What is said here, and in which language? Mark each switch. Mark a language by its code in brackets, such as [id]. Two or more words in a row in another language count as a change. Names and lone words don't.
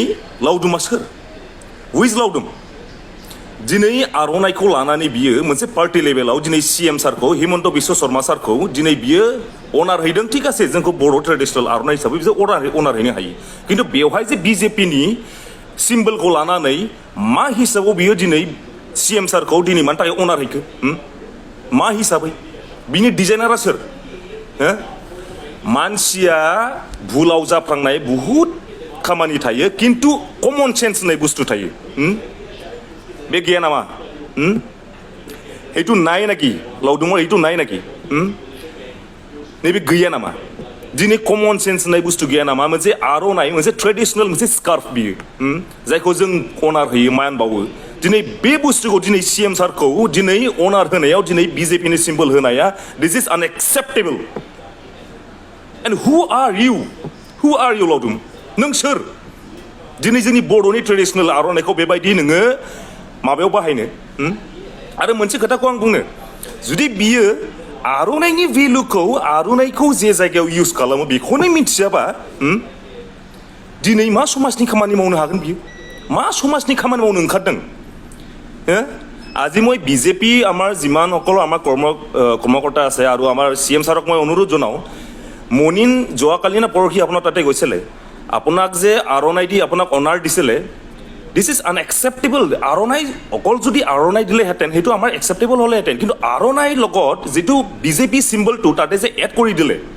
[brx] लावदुमा सोर हुइज लावदुम दिनै आर'नाइखौ लानानै बियो मोनसे [en] party levelाव [brx] दिनै CM सारखौ हिमन्त बिश्व शर्मा सारखौ दिनै बियो अनार हैदों [as] ঠিক আছে [brx] जोंखौ बर' ट्रेडिसनेल आर'नाइ हिसाबै बिसोर अनार हैनो हायो खिन्थु बेवहाय जे बिजेपिनि सिम्बलखौ लानानै मा हिसाबाव बियो दिनै CM सारखौ दिनै मानि थाखाय अनार हैखो मा हिसाबै बिनि डिजाइनारा सोर मानसिया भुलाव जाफ्लांनाय बुहुत खामानि थायो खिन्थु [en] common sense [brx] होननाय बुस्थु थायो बे गैया नामा [as] এইটো নাই নাকি লাউডুমৰ এইটো নাই নাকি [brx] नैबे गैया नामा दिनै [en] common sense [brx] होननाय बुस्थु गैया नामा मोनसे आर'नाइ मोनसे ट्रेडिसनेल मोनसे स्कार्फ बियो जायखौ जों अनार होयो मान बावो दिनै बे बुस्थुखौ दिनै CM सारखौ दिनै अनार होनायाव दिनै बिजेपिनि सिम्बल होनाया [en] this is unacceptable and who are you [brx] लावदुम नों सोर दिनै जोंनि बर'नि ट्रेडिशनेल आर'नाइखौ बेबायदि नोङो माबायाव बाहायनो आरो मोनसे खोथाखौ आं बुंनो जुदि बियो आर'नाइनि भेलुखौ आर'नाइखौ जे जायगायाव इउज खालामो बेखौनो मिथियाबा दिनै मा समाजनि खामानि मावनो हागोन बियो मा समाजनि खामानि मावनो ओंखारदों [as] আজি মই বিজেপি আমাৰ যিমান অকল আমাৰ কৰ্মকৰ্তা আছে আৰু আমাৰ CM ছাৰক মই অনুৰোধ জনাওঁ মনিন যোৱাকালি না পৰহি আপোনাৰ তাতে গৈছিলে আপোনাক যে আৰনাই দি আপোনাক অনাৰ দিছিলে [en] this is unacceptable [as] আৰনাই অকল যদি আৰনাই দিলেহেঁতেন সেইটো আমাৰ একচেপ্টেবল হ'লেহেঁতেন কিন্তু আৰনাইৰ লগত যিটো বিজেপি চিম্বলটো তাতে যে এড কৰি দিলে